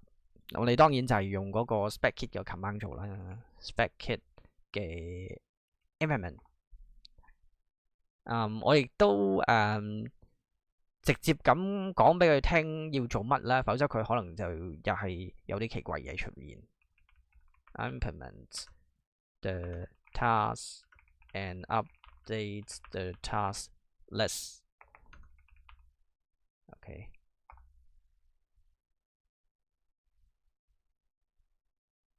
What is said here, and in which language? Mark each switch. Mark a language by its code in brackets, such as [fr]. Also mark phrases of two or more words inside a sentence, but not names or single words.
[yue] 我哋當然就係用嗰個 spec.kit 嘅 command 做啦。spec.kit 嘅 implement，我亦都直接咁講俾佢聽要做乜啦，否則佢可能就又係有啲奇怪嘢出現。 [en] implement the task and update the task list。 [yue] OK。